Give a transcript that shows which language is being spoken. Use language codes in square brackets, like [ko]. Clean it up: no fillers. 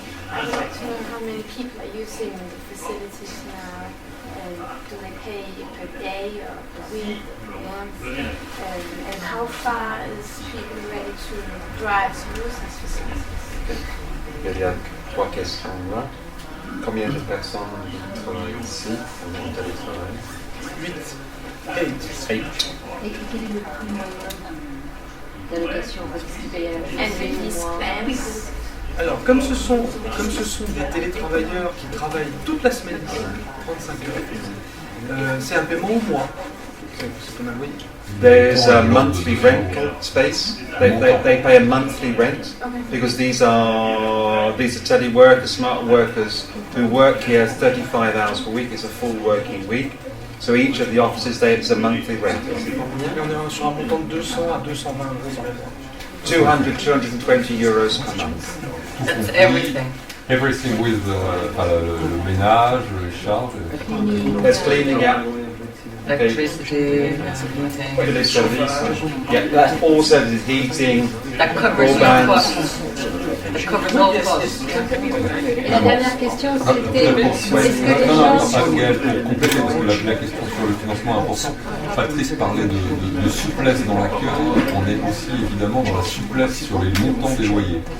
[en] I'd like to know how many people are using the facilities now. Do they pay per day or per week or per month? And how far is people ready to drive to use these facilities? [fr] Il y a 3 questions là. Combien de personnes travaillent ici en télétravail? 8. Et quel est le prix moyen d'allocation? Qu'est-ce qu'ils payent à la [en] And with these plans? [fr] Alors, comme ce sont des télétravailleurs qui travaillent toute la semaine ici, 35 heures, c'est un paiement au mois. C'est comme vous voyez. [en] There's a monthly rental space. They pay a monthly rent because these are teleworkers, smart workers who work here 35 hours per week. It's a full working week. So each of the offices, there's a monthly rental. [fr] On est sur un montant de 200 à 220 euros par mois. [en] 220 euros per month. That's everything. Everything with [fr] le ménage, les charges. [en] There's cleaning out. Electricity, Village service. Yeah, that's all services, heating, that covers all broadband. costs. That covers all costs. [fr] Et la dernière question, c'était est-ce que les Non, gens... Gaël, pour compléter, parce que la question sur le financement est importante. Patrice parlait de souplesse dans l'accueil. On est aussi évidemment dans la souplesse sur les montants des loyers.